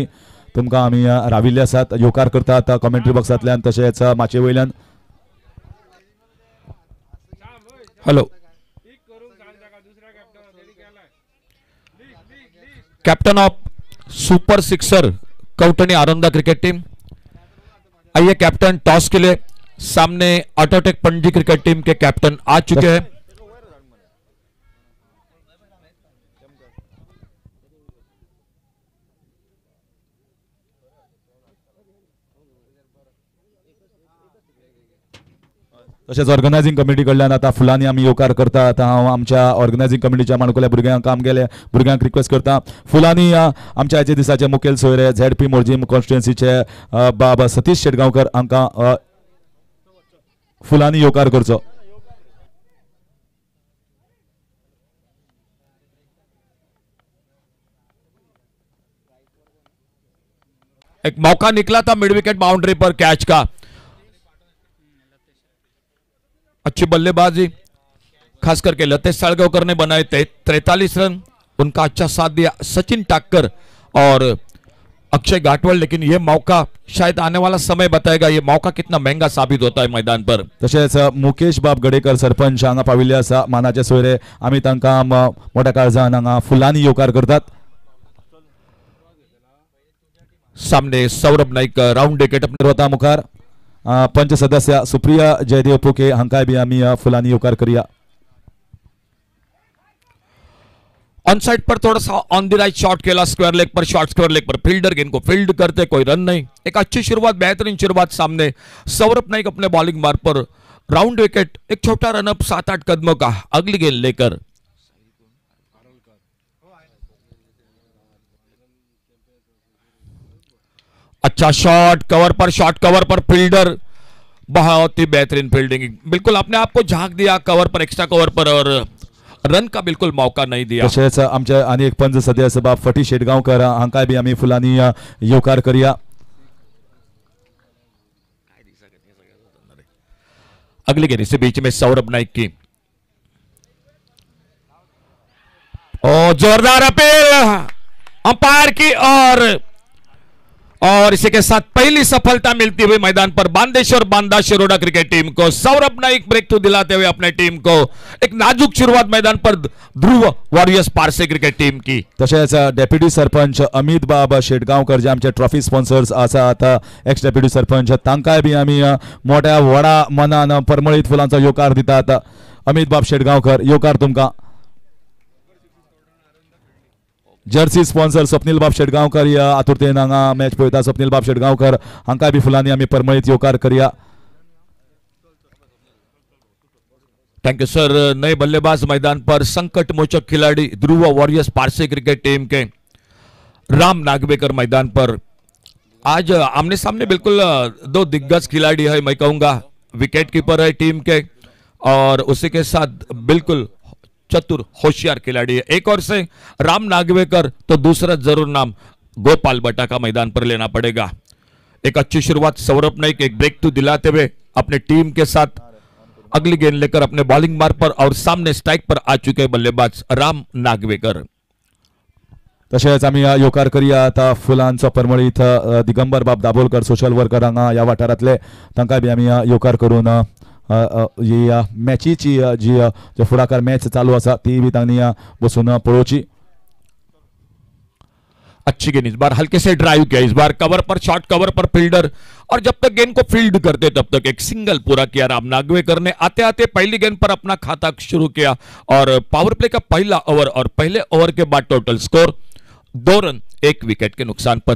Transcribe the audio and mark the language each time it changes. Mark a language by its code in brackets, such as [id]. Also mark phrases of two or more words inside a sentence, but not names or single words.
[kok] तुमकां आमी राविल्ले आसात. येवकार करतात कॉमेंट्री बॉक्सांतल्यान तशेंच माचये वयल्यान. [en] Hello captain of [hi] सुपर सिक्सर कौटनी आरंदा क्रिकेट टीम, आइए कैप्टन टॉस के लिए सामने ऑटोटेक पणजी क्रिकेट टीम के कैप्टन आ चुके हैं. [kok] तशेंच [en] organizing committee [kok] कडल्यान आता फुलांनी आमी येवकार करता. आता हांव आमच्या ऑर्गनायझिंग कमिटीच्या माणकुल्या भुरग्यांक काम केले भुरग्यांक रिक्वेस्ट करता फुलांनी आमच्या आयच्या दिसाचे मुखेल सोयरे झेड पी मोर्जीम कॉन्स्टिट्युएन्सीचे बाब सतीश शेटगांवकर हांकां फुलांनी येवकार करचो. [hi] एक मौका निकला था [en] mid wicket boundary [hi] पर कैच का. अच्छी बल्लेबाजी खास करके लतेश साळगावकर ने बनाए थे 43 रन. उनका अच्छा साथ दिया सचिन टाक्कर और अक्षय घाटवल. लेकिन ये मौका शायद आने वाला समय बताएगा ये मौका कितना महंगा साबित होता है मैदान पर. [kok] तशेंच मुकेश बाब गडेकर सरपंच हांगा पाविल्ले आसा. मानाचे सोयरे आमी तांकां मोठ्या काळजान हांगा फुलांनी येवकार करतात. [hi] सामने सौरभ नाईक [en] round wicket [kok] वता मुखार. पंच सदस्य सुप्रिया जयदेव पुके हांकाय बी आमी फुलांनी येवकार करूया. [en] on side [hi] पर थोड़ा सा [en] on the right shot [hi] खेला [en] square leg [hi] पर. [en] short square leg [hi] पर फील्डर गेंद को फील्ड करते कोई रन नहीं. एक अच्छी शुरुआत बेहतरीन शुरुआत सामने सौरभ नाइक अपने बॉलिंग मार्ग पर [en] round wicket. [hi] एक छोटा रनअप 7-8 कदमों का अगली गेंद लेकर. अच्छा शॉट कवर पर. शॉट कवर पर फील्डर बहुत ही बेहतरीन फील्डिंग. बिल्कुल अपने आप को झांक दिया कवर पर [en] extra cover [hi] पर और रन का बिल्कुल मौका नहीं दिया. [kok] तशेंच आमचे आनी एक पंच सदस्य बाब फटी शेटगांवकर हांकाय बी आमी फुलांनी येवकार करूया. [hi] अगली गेंद इसी बीच में सौरभ नाइक की. ओ जोरदार अपील अंपायर की और इसी के साथ पहली सफलता मिलती हुई मैदान पर बांदेश्वर बांदा शिरोडा क्रिकेट टीम को. सौरभ नाइक [en] break through [hi] दिलाते हुए अपने टीम को. एक नाजुक शुरुआत मैदान पर ध्रुव वॉरियर्स पारसे क्रिकेट टीम की. [kok] तशेंच डेप्युटी सरपंच अमित बाब शेटगांवकर जे आमचे [en] trophy sponsors [kok] आसात [en] ex deputy [kok] सरपंच तांकाय बी आमी मोठ्या व्हडा मनान परमळीत फुलांचो येवकार दितात. अमित बाब शेटगांवकर येवकार तुमकां. [en] jersey sponsor [kok] स्वप्नील बाब शेटगांवकर या आतुरतेन हांगा मॅच पळयता. स्वप्नील बाब शेटगांवकर हांकाय बी फुलांनी आमी परमळीत येवकार करूया. [en] Thank you sir. [hi] नए बल्लेबाज मैदान पर संकट मोचक खिलाड़ी ध्रुव वॉरियर्स पारसे क्रिकेट टीम के राम नागवेकर मैदान पर. आज आमने सामने बिल्कुल दो दिग्गज खिलाड़ी है. मैं कहूंगा [en] wicket keeper [hi] है टीम के और उसी के साथ बिल्कुल चतुर होशियार खिलाड़ी है. एक और से राम नागवेकर तो दूसरा जरूर नाम गोपाल बटा का मैदान पर लेना पड़ेगा. एक अच्छी शुरुआत सौरभ नाइक एक [en] break two [hi] दिलाते हुए अपने टीम के साथ अगली गेंद लेकर अपने बॉलिंग मार्ग पर और सामने स्ट्राइक पर आ चुके बल्लेबाज राम नागवेकर. [kok] तशेंच आमी येवकार करूया आता फुलांचो परमळीत दिगंबर बाब दाबोलकर [en] social worker [kok] हांगा ह्या वाठारांतले तांकाय बी आमी येवकार करून ही मॅचीची जी फुडाकार मॅच चालू आसा ती बी तांणी बसून पळोवची. [hi] अच्छी गेंद, इस बार हल्के से ड्राइव किया, इस बार कवर पर, [en] short cover [hi] पर फील्डर, और जब तक गेंद को फील्ड करते तब तक एक सिंगल पूरा किया राम नागवेकर ने। आते आते पहली गेंद पर अपना खाता शुरू किया और [en] power play [hi] का पहला ओवर और पहले ओवर के बाद [en] total score [hi] 2 रन 1 विकेट के नुकसान पर।